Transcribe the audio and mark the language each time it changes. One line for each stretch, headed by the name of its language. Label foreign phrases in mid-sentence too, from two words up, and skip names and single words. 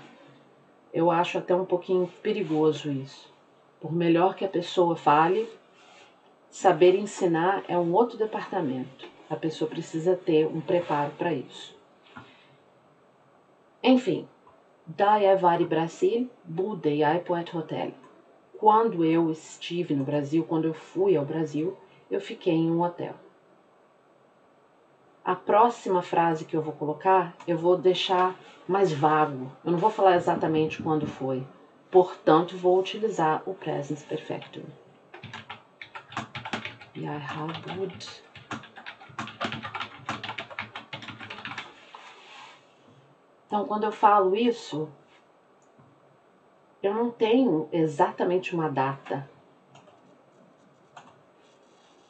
Portuguese: Eu acho até um pouquinho perigoso isso. Por melhor que a pessoa fale, saber ensinar é um outro departamento. A pessoa precisa ter um preparo para isso.
Norwegian: Enfim, da jeg var i Brasil, bodde jeg på et hotel.
Portuguese: Quando eu estive no Brasil, quando eu fui ao Brasil, eu fiquei em um hotel. A próxima frase que eu vou colocar, eu vou deixar mais vago. Eu não vou falar exatamente quando foi. Portanto, vou utilizar o
Norwegian: presens perfectum. Jeg har bodd.
Portuguese: Então, quando eu falo isso, eu não tenho exatamente uma data.